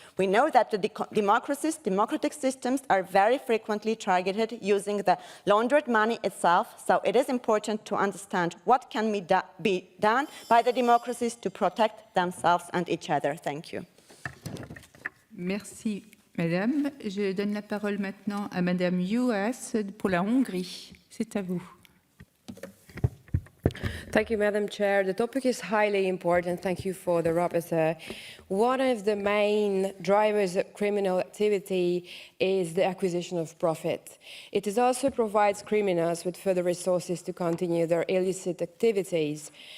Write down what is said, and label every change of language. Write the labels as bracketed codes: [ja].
[en] We know that the democratic systems are very frequently targeted using the laundered money itself, so it is important to understand what can be done by the democracies to protect themselves and each other. Thank you. [fr] Merci, Madame. Je donne la parole maintenant à Madame Juhas pour la Hongrie. C'est à vous. [en] Thank you, Madam Chair. The topic is highly important. Thank you for the rapporteur. One of the main drivers of criminal activity is the acquisition of profit. It also provides criminals with further resources to continue their illicit activities.